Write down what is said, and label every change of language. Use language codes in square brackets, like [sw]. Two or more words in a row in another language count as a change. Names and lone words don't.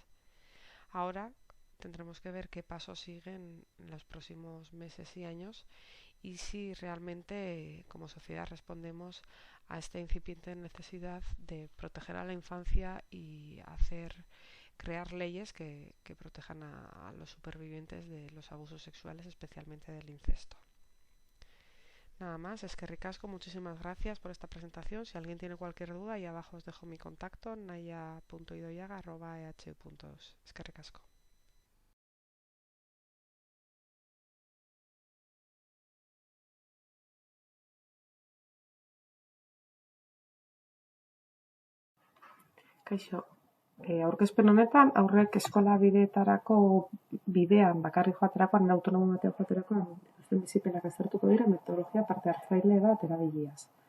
[es] Ahora tendremos que ver qué pasos siguen en los próximos meses y años y si realmente como sociedad respondemos a esta incipiente necesidad de proteger a la infancia y crear leyes que protejan a los supervivientes de los abusos sexuales, especialmente del incesto. Nada más, [eu] eskerrik asko, [es] muchísimas gracias por esta presentación. Si alguien tiene cualquier duda, ahí abajo os dejo mi contacto, naya.idoiaga@eh.eus. [eu] Eskerrik asko. Kaixo, aurkezpen honetan, aurrek eskola bideetarako bidean bakarrik joaterakoan, autonomo batean joaterakoan, dituzten bizipenak aztertuko dira, metodologia parte hartzaile bat erabiliaz.